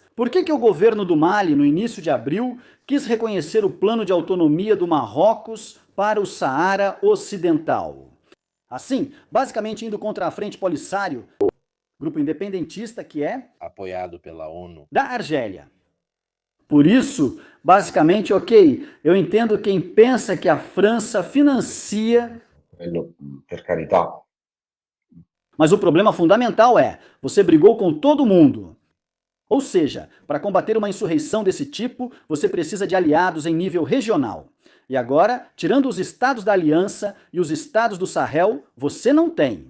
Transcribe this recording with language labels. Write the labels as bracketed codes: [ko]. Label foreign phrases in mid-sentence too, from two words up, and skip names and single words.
[pt] Por que o governo do Mali, no início de abril, quis reconhecer o plano de autonomia do Marrocos para o Saara Ocidental? Assim, basicamente indo contra a Frente Polisário, grupo independentista que é apoiado pela ONU da Argélia. Por isso, basicamente, ok, eu entendo quem pensa que a França financia, [it] quello per carità. [pt] mas o problema fundamental é, você brigou com todo mundo. Ou seja, para combater uma insurreição desse tipo, você precisa de aliados em nível regional. E agora, tirando os estados da Aliança e os estados do Sahel, você não tem.